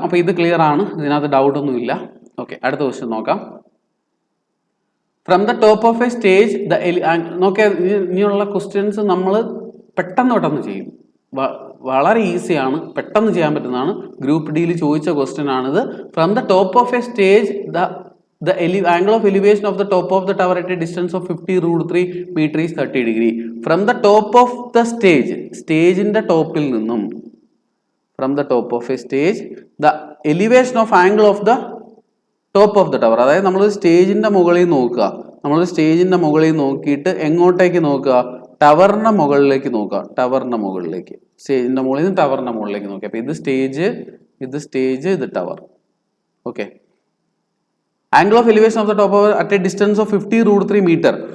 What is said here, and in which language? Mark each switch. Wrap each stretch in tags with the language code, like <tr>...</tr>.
<ml>അപ്പൊ ഇത് ക്ലിയർ ആണ്, ഇതിനകത്ത് ഡൗട്ട് ഒന്നും ഇല്ല. ഓക്കെ, അടുത്ത ക്വസ്റ്റ്യൻ നോക്കാം.</ml> <en>from the top of a stage</en> <ml>നോക്കിയാൽ ഇനിയുള്ള ക്വസ്റ്റ്യൻസ് നമ്മൾ പെട്ടെന്ന് ചെയ്യും. വളരെ ഈസിയാണ്, പെട്ടെന്ന് ചെയ്യാൻ പറ്റുന്നതാണ്. ഗ്രൂപ്പ് ഡിയിൽ ചോദിച്ച ക്വസ്റ്റ്യൻ ആണിത്.</ml> <en>From the top of a stage the angle of elevation of the top of the tower at a distance of 50 √3 meter is 30 degree. From the top of the stage,</en> <ml>സ്റ്റേജിന്റെ ടോപ്പിൽ നിന്നും,</ml> <en>from the top of a stage, the elevation of angle of the top of the tower.</en> <ml>അതായത് നമ്മൾ സ്റ്റേജിന്റെ മുകളിൽ നോക്കുക. നമ്മൾ സ്റ്റേജിന്റെ മുകളിൽ നോക്കിയിട്ട് എങ്ങോട്ടേക്ക് നോക്കുക? ടവറിന്റെ മുകളിലേക്ക് നോക്കുക. ടവറിന്റെ മുകളിലേക്ക്, സ്റ്റേജിന്റെ മുകളിൽ നിന്ന് ടവറിന്റെ മുകളിലേക്ക് നോക്കുക. അപ്പൊ ഇത് സ്റ്റേജ്, ഇത് tower.</ml> <en>Okay, angle of elevation of the top at a distance of 50 √3 meter.</en>